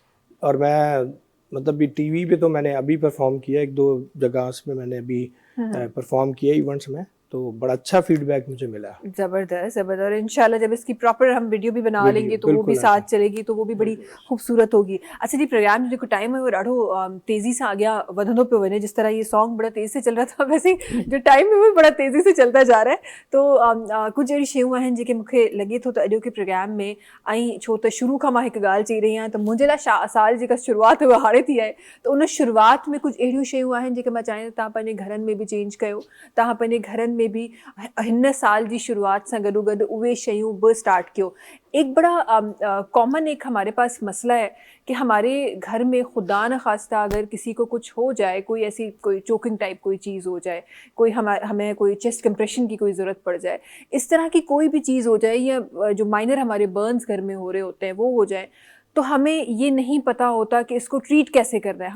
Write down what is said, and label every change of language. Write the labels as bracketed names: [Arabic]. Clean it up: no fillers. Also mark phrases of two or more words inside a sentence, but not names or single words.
[Urdu] اور میں مطلب ٹی وی پہ تو میں نے ابھی پرفارم کیا، ایک دو جگہ میں میں نے ابھی پرفارم کیا ایونٹس میں، تو بڑا اچھا فیڈبیک مجھے ملا. زبردست زبردست. اور انشاءاللہ جب اس کی پراپر ہم ویڈیو بھی بنا वीडियो, لیں گے تو وہ بھی बिल्कुल साथ ऐसा। چلے گی، تو وہ بھی بڑی خوبصورت ہوگی۔ اچھا جی, [Sindhi] प्रोग्राम जो जेको टाइम है वो ॾाढो तेज़ी से अॻियां वधंदो पियो वञे, [Urdu] جس طرح یہ سانگ بڑا تیز سے چل رہا تھا، ویسے ہی جو ٹائم ہے وہ بڑا تیزی سے چلتا جا رہا ہے. [Sindhi] तो कुछ अहिड़ी शयूं आहिनि जेके मूंखे लॻे थो त अॼोके प्रोग्राम में, ऐं छो त शुरू खां मां हिकु ॻाल्हि चई रही आहियां त मुंहिंजे लाइ साल जेका शुरूआति है उहा हाणे थी आहे, त उन शुरूआति में कुछ अहिड़ियूं शयूं आहिनि जेके मां चाहियां तव्हां पंहिंजे घरनि में बि चेंज कयो, तव्हां पंहिंजे घरनि में भी हिन साल जी शुरुआत सां गॾोगॾु उहे शयूं बि स्टार्ट कयो। [Urdu] ایک بڑا کامن ایک ہمارے پاس مسئلہ ہے کہ ہمارے گھر میں خدا نخواستہ اگر کسی کو کچھ ہو جائے، کوئی ایسی کوئی [English] choking type [Urdu] کوئی چیز ہو جائے، کوئی ہمیں کوئی [English] chest compression [Urdu] کی کوئی ضرورت پڑ جائے، اس طرح کی کوئی بھی چیز ہو جائے، یا جو مائنر ہمارے برنز گھر میں ہو رہے ہوتے ہیں وہ ہو جائے، تو ہمیں یہ نہیں پتا ہوتا کہ اس کو ٹریٹ کیسے کرنا ہے.